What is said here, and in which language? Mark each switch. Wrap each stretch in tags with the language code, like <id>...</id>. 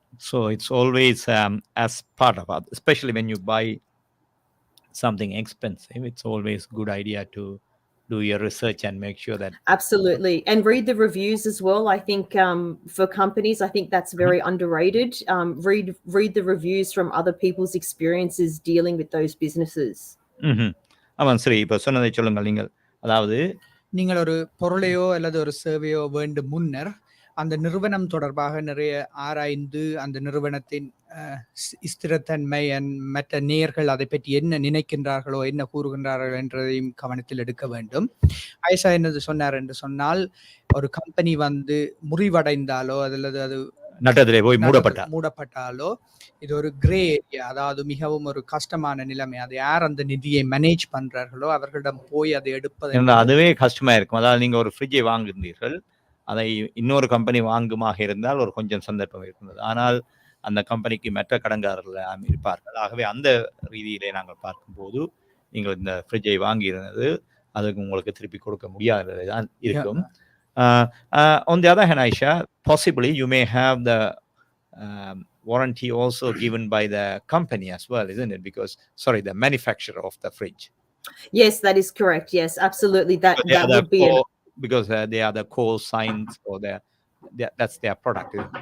<en>So it's always as part of it, especially when you buy something expensive, it's always a good idea to do your research and make sure that... Absolutely. And read the reviews as well. I think for companies, I think that's very underrated. Read the reviews from other people's experiences dealing with those businesses.</en> <ta>ஆமாம், சரி. இப்போ சொன்னதை சொல்லுங்கள். நீங்கள் ஒரு பொருளையோ அல்லது ஒரு சேவையோ வேண்டும் முன்னர் அந்த நிறுவனம் தொடர்பாக நிறைய ஆராய்ந்து அந்த நிறுவனத்தின் ஸ்திரத்தன்மை மற்ற நேயர்கள் அதை பற்றி என்ன நினைக்கின்றார்களோ, என்ன கூறுகின்றார்கள் என்றதையும் கவனத்தில் எடுக்க வேண்டும். ஆயிஷா என்னது சொன்னார் என்று சொன்னால், ஒரு கம்பெனி முறிவடைந்தாலோ அல்லது அது நட்டத்திலே போய் மூடப்பட்டாலோ இது ஒரு</ta> <en>grey area,</en> <ta>அதாவது மிகவும் ஒரு கஷ்டமான நிலைமை. அது யார் அந்த நிதியை மேனேஜ் பண்றார்களோ அவர்களிடம் போய் அதை எடுப்பது அதுவே கஷ்டமா இருக்கும். அதாவது நீங்க ஒரு ஃப்ரிட்ஜை வாங்குகிறீர்கள், அதை இன்னொரு கம்பெனி வாங்குமாக இருந்தால் ஒரு கொஞ்சம் சந்தர்ப்பம் இருக்கின்றது. ஆனால் அந்த கம்பெனிக்கு மற்ற கடன்காரர்கள் இருப்பார்கள். ஆகவே அந்த ரீதியிலே நாங்கள் பார்க்கும்போது நீங்கள் இந்த ஃப்ரிட்ஜை வாங்கியிருந்தது அதுக்கு உங்களுக்கு திருப்பி கொடுக்க முடியாதது தான் இருக்கும்.</ta> <en>On the other hand, Aisha, possibly you may have the warranty also given by the company as well, isn't it? The manufacturer of the fridge. Yes, that is correct. Yes, absolutely. That would be because they are the core signs or that's their product.</en>